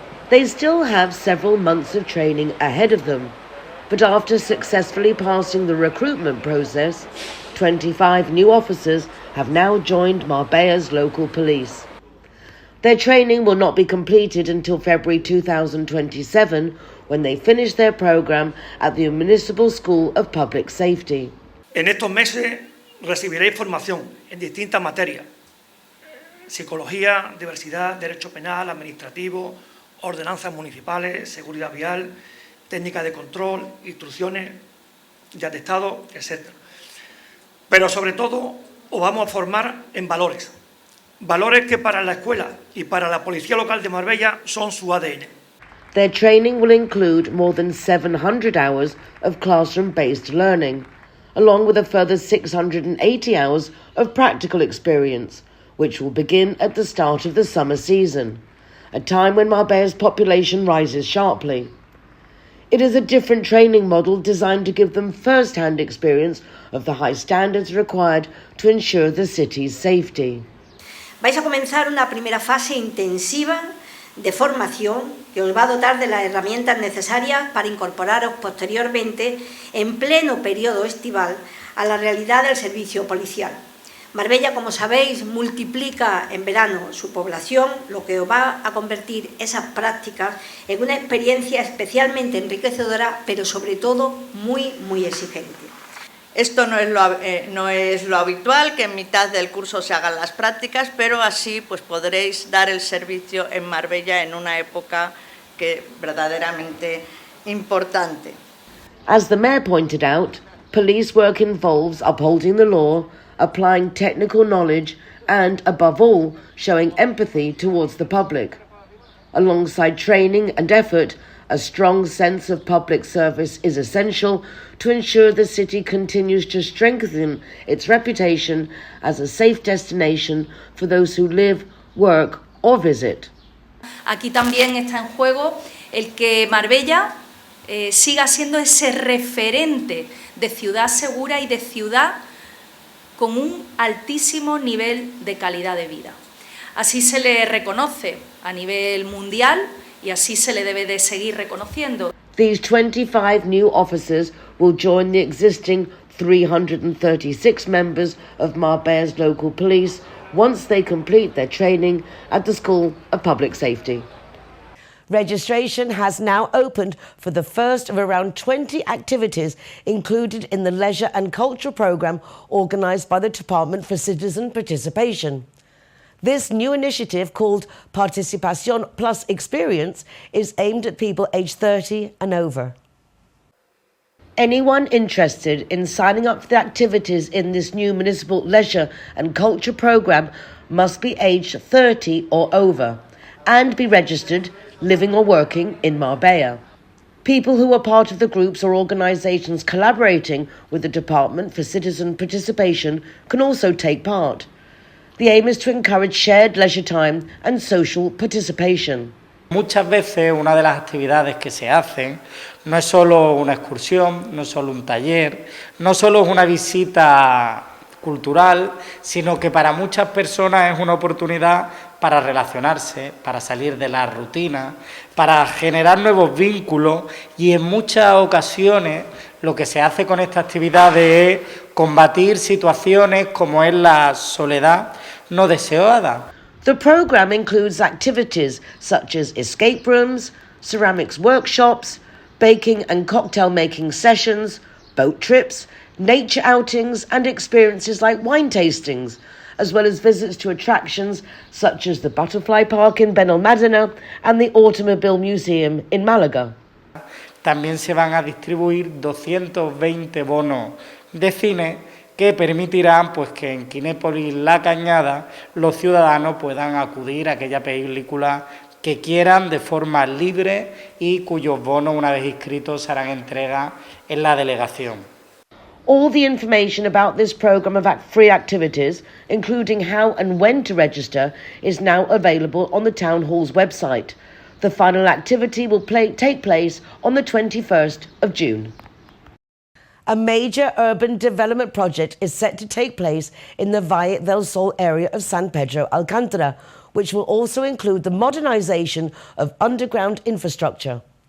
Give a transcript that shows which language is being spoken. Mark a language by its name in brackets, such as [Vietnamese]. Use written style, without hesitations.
[English] They still have several months of training ahead of them, but after successfully passing the recruitment process, 25 new officers have now joined Marbella's local police. Their training will not be completed until February 2027, when they finish their program at the Municipal School of Public Safety. [Spanish] En estos meses recibiréis formación en distintas materias: psicología, diversidad, derecho penal, administrativo, ordenanzas municipales, seguridad vial, técnica de control, instrucciones de atestado, etc. Pero sobre todo os vamos a formar en valores. Valores que para la escuela y para la policía local de Marbella son su ADN. [English] Their training will include more than 700 hours of classroom-based learning, along with a further 680 hours of practical experience, which will begin at the start of the summer season, a time when Marbella's population rises sharply. It is a different training model designed to give them first-hand experience of the high standards required to ensure the city's safety. [Spanish] Vais a comenzar una primera fase intensiva de formación que os va a dotar de las herramientas necesarias para incorporaros posteriormente, en pleno periodo estival, a la realidad del servicio policial. Marbella, como sabéis, multiplica en verano su población, lo que os va a convertir esas prácticas en una experiencia especialmente enriquecedora, pero sobre todo muy, muy exigente. Esto no es lo habitual, que en mitad del curso se hagan las prácticas, pero así pues podréis dar el servicio en Marbella en una época que verdaderamente importante. [English] As the mayor pointed out, police work involves upholding the law, applying technical knowledge and, above all, showing empathy towards the public. Alongside training and effort, a strong sense of public service is essential to ensure the city continues to strengthen its reputation as a safe destination for those who live, work or visit. [Spanish] Aquí también está en juego el que Marbella siga siendo ese referente de ciudad segura y de ciudad con un altísimo nivel de calidad de vida. Así se le reconoce a nivel mundial y así se le debe de seguir reconociendo. [English] These 25 new officers will join the existing 336 members of Marbella's local police once they complete their training at the School of Public Safety. Registration has now opened for the first of around 20 activities included in the leisure and culture programme organised by the Department for Citizen Participation. This new initiative, called Participación Plus Experience, is aimed at people aged 30 and over. Anyone interested in signing up for the activities in this new municipal leisure and culture programme must be aged 30 or over and be registered, living or working in Marbella. People who are part of the groups or organisations collaborating with the Department for Citizen Participation can also take part. The aim is to encourage shared leisure time and social participation. [Spanish] Muchas veces una de las actividades que se hacen no es solo una excursión, no es solo un taller, no solo es una visita cultural, sino que para muchas personas es una oportunidad para relacionarse, para salir de la rutina, para generar nuevos vínculos y en muchas ocasiones lo que se hace con esta actividad es combatir situaciones como es la soledad no deseada. [English] The program includes activities such as escape rooms, ceramics workshops, baking and cocktail making sessions, boat trips, nature outings and experiences like wine tastings, as well as visits to attractions such as the Butterfly Park in Benalmádena and the Automobile Museum in Málaga. [Spanish] También se van a distribuir 220 bonos de cine que permitirán pues, que en Kinépolis La Cañada los ciudadanos puedan acudir a aquella película que quieran de forma libre y cuyos bonos, una vez inscritos, se harán entrega en la delegación. [English] All the information about this program of free activities, including how and when to register, is now available on the Town Hall's website. The final activity will take place on the 21st of June. A major urban development project is set to take place in the Valle del Sol area of San Pedro Alcántara, which will also include the modernisation of underground infrastructure.